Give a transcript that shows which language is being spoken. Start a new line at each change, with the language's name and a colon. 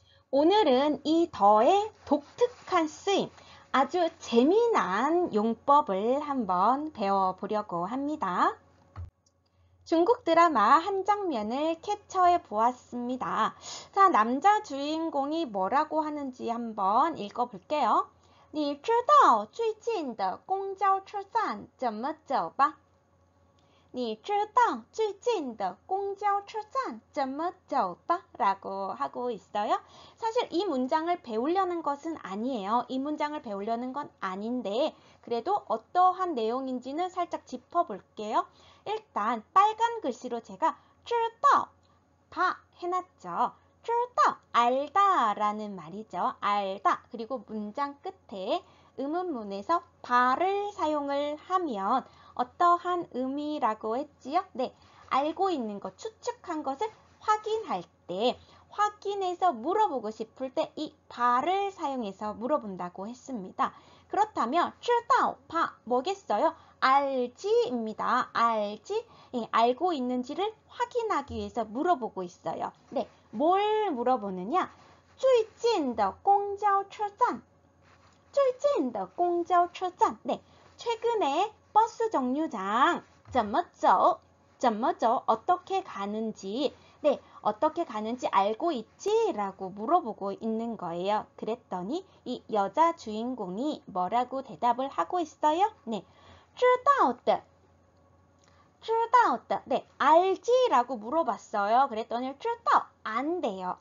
Korean: 오늘은 이 더의 독특한 쓰임, 아주 재미난 용법을 한번 배워보려고 합니다. 중국 드라마 한 장면을 캡처해 보았습니다. 자, 남자 주인공이 뭐라고 하는지 한번 읽어볼게요.
Chinese: 你知道最近的公交车站怎么走吧? 你知道最近的公交车站怎么走吧?
Korean: 라고 하고 있어요. 사실 이 문장을 배우려는 것은 아니에요. 이 문장을 배우려는 건 아닌데 그래도 어떠한 내용인지는 살짝 짚어볼게요. 일단 빨간 글씨로 제가 知道, 다 해놨죠. 知道, 알다 라는 말이죠. 알다. 그리고 문장 끝에 의문문에서 바를 사용을 하면 어떠한 의미라고 했지요? 네, 알고 있는 것, 추측한 것을 확인할 때, 확인해서 물어보고 싶을 때 이 바를 사용해서 물어본다고 했습니다. 그렇다면 知道, 바, 뭐겠어요? 알지입니다. 알지? 예, 알고 있는지를 확인하기 위해서 물어보고 있어요. 네, 뭘 물어보느냐?
Chinese: 最近的公交车站, 最近的公交车站,
Korean: 네, 최근에 버스 정류장
Chinese: 怎么走? 怎么走?
Korean: 어떻게 가는지, 네, 어떻게 가는지 알고 있지? 라고 물어보고 있는 거예요. 그랬더니 이 여자 주인공이 뭐라고 대답을 하고 있어요? 네,
Chinese: 知道的, 知道的,
Korean: 네, 알지? 라고 물어봤어요. 그랬더니 知道, 안 돼요.